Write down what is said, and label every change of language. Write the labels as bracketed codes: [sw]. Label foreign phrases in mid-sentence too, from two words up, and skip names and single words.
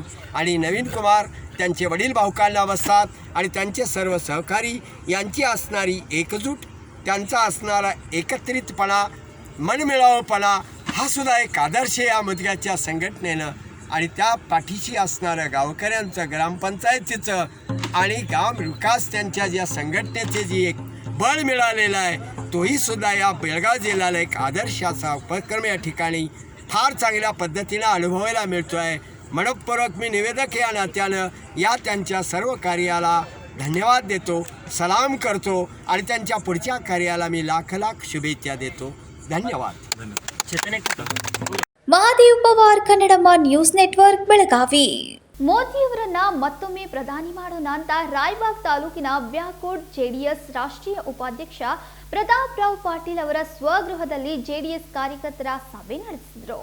[mr] आणि नवीन कुमार, त्यांचे वडील भाऊकांना बसतात आणि त्यांचे सर्व सहकारी यांची असणारी एकजूट, त्यांचा असणारा एकत्रितपणा, मनमिळावपणा हा सुद्धा एक आदर्श या मुदग्याच्या संघटनेनं आणि त्या पाठीशी असणाऱ्या गावकऱ्यांचं, ग्रामपंचायतीचं आणि गाव विकास त्यांच्या ज्या संघटनेचे जी एक बळ मिळालेलं आहे, तोही सुद्धा या बेळगाव जिल्ह्याला एक आदर्शाचा उपक्रम या ठिकाणी फार चांगल्या पद्धतीनं अनुभवायला मिळतो आहे. मनपूर्वक मी निवेदक या नात्यानं या त्यांच्या सर्व कार्याला धन्यवाद देतो, सलाम करतो आणि त्यांच्या पुढच्या कार्याला मी लाख लाख शुभेच्छा देतो. धन्यवाद. [kn] ಮಹಾದೇವ್ ಪವಾರ್, ಕನ್ನಡಮ್ಮ ನ್ಯೂಸ್ ನೆಟ್ವರ್ಕ್, ಬೆಳಗಾವಿ. ಮೋದಿಯವರನ್ನ ಮತ್ತೊಮ್ಮೆ ಪ್ರಧಾನಿ ಮಾಡೋಣ ಅಂತ ರಾಯಬಾಗ್ ತಾಲೂಕಿನ ಬ್ಯಾಕೋಡ್ ಜೆಡಿಎಸ್ ರಾಷ್ಟ್ರೀಯ ಉಪಾಧ್ಯಕ್ಷ ಪ್ರತಾಪ್ ರಾವ್ ಪಾಟೀಲ್ ಅವರ ಸ್ವಗೃಹದಲ್ಲಿ ಜೆಡಿಎಸ್ ಕಾರ್ಯಕರ್ತರ ಸಭೆ ನಡೆಸಿದರು.